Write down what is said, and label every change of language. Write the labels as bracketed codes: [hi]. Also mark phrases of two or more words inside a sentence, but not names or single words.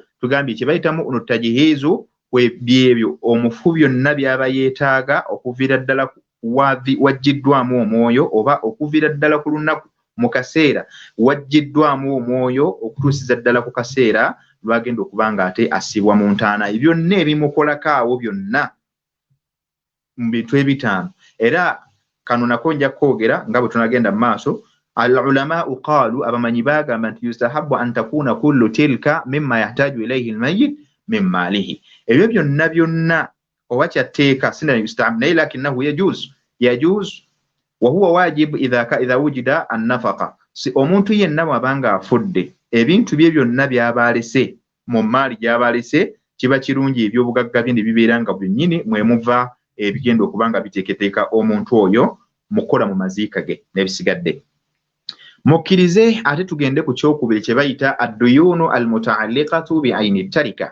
[lg] Tugambye kye bayita [ar] مؤنة التجهيز [lg] byebyo omufu byonna byaba yeetaaga okuviira ddala waggiddwamu omwoyo oba okuviira ddala ku lunaku mu kaseera waggiddwamu omwoyo okutuusiza ddala ku kaseera lwagenda okuba nga ate assibwa mu ntaana ye. Byonna ebimukolako awo byonna mu bintu ebitaano. Era kano nako nja kwogera nga bwe tunagenda mu maaso. [ar] العلماء قالوا [lg] abamanyi baagamba nti [ar] يستحب أن تكون كل تلك مما يحتاج إليه الميت من ماله. [lg] Ebyo byonna oba kyatteeka sina [ar] yustahabu naye لكنه يجوز وهو واجب إذا وجدت النفقة. [lg] Si omuntu yenna bw'abanga afudde ebintu bye byonna by'aba alese mu maali gy'aba alese kiba kirungi ebyobugagga bye ne bibeera nga byennyini mwe muva ebigenda okuba nga biteeketeeka omuntu oyo mu kukola mu maziika ge n'ebisigadde. Mukkirize ate tugende ku kyokubiri kye bayita [ar] الديون المتعلقة بعين التركة.